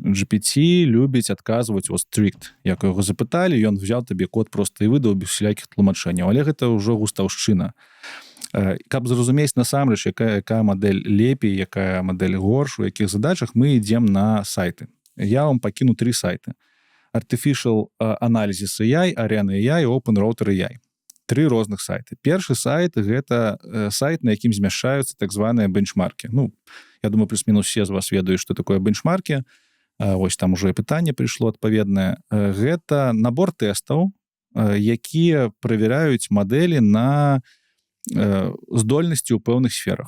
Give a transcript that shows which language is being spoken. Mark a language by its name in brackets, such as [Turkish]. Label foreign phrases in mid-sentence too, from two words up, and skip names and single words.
[Belarusian] GPT любіць адказваць strict. Як яго запыталі, ён взял табе код проста і выдаў без всялякіх тлумачэнняў. Але гэта ўжо густаўшчына. Каб зразумець насамрэч, якая мадэль лепей, якая мадэль горш, у якіх задачах, мы ідзем на сайты. Я вам пакіну 3 сайты. Artificial Analysis AI, Arena AI і Open Router AI. 3 розных сайты. Першы сайт — гэта сайт, на якім змяшчаюцца так званыя бенчмаркі. Ну, я думаю, плюс-мінус все з вас ведаюць, што такое бенчмаркі. Вось там ужо і пытанне прыйшло адпаведнае. Гэта набор тэстаў, якія правяраюць мадэлі на здольнасці ў пэўных сферах.